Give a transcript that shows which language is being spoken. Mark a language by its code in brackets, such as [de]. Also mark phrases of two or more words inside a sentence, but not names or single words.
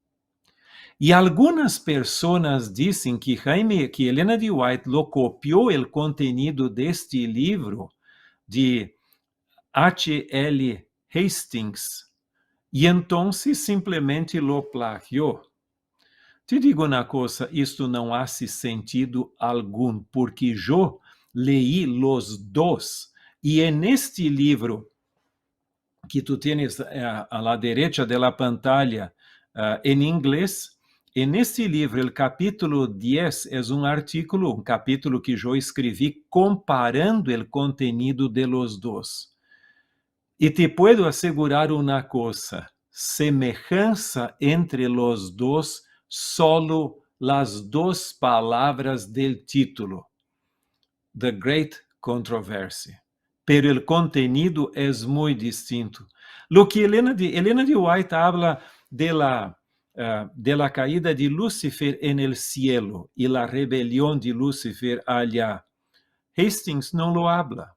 [pt] E algumas pessoas dizem que Elena de White lo copiou o contenido deste livro de H.L. Hastings, e então simplesmente lo plagiou. Te digo uma coisa, isto não faz sentido algum, porque eu [es] leí los dos, [pt] e neste livro que [es] tu tienes a la derecha de la pantalla [pt] em inglês, neste livro, o capítulo 10 é um capítulo que eu escrevi comparando o [es] contenido de los dos. E te puedo asegurar [pt] uma coisa, semelhança entre [es] los dos, solo las dos palavras del título, [en] The Great Controversy. [es] Pero el contenido es muy distinto. Lo que Elena de White habla de la caída de Lúcifer en el cielo y la rebelión de Lúcifer allá, Hastings no lo habla.